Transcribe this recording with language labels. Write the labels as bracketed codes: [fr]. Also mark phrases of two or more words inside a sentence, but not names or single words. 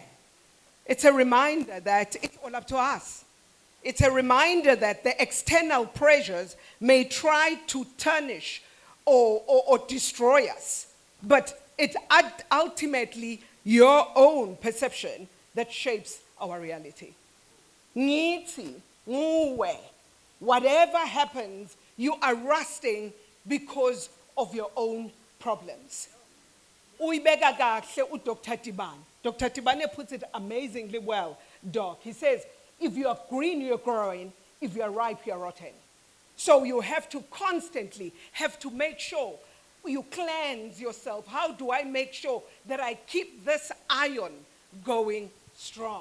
[en] It's a reminder that it's all up to us. It's a reminder that the external pressures may try to tarnish or destroy us, but it's ultimately your own perception that shapes our reality. [zu] Ngithi, nguwe, [en] whatever happens, you are rusting because of your own problems. [zu] Uyibeka kahle uDr. Tibane. Dr. [en] Tibane puts it amazingly well, Doc. He says, if you are green, you're growing. If you're ripe, you're rotten. So you have to constantly have to make sure you cleanse yourself. How do I make sure that I keep this iron going strong?